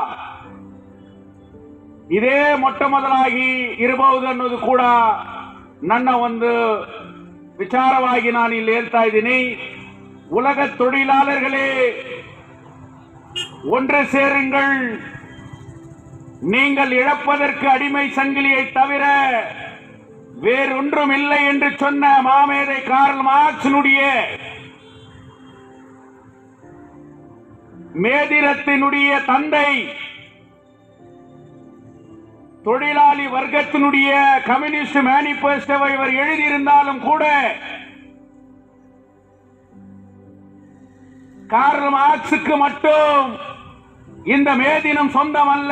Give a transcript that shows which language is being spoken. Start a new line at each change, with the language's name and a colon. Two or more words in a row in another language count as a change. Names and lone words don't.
Kannada: ಇದೇ ಮೊಟ್ಟ ಮೊದಲಾಗಿ ಇರಬಹುದು ಅನ್ನೋದು ಕೂಡ ನನ್ನ ಒಂದು ವಿಚಾರವಾಗಿ ನಾನು ಇಲ್ಲಿ ಹೇಳ್ತಾ ಇದ್ದೀನಿ.
Tamil: உலக தொழிலாளர்களே, ஒன்று சேருங்கள். நீங்கள் இழப்பதற்கு அடிமை சங்கிலியை தவிர வேறொன்றும் இல்லை என்று சொன்ன மாமேதை கார்ல் மார்க்ஸினுடைய மேதினத்தினுடைய தந்தை, தொழிலாளி வர்க்கத்தினுடைய கம்யூனிஸ்ட் மேனிபெஸ்டோவை இவர் எழுதியிருந்தாலும் கூட கார்ல் மார்க்ஸுக்கு மட்டும் இந்த மே தினம் சொந்தமல்ல.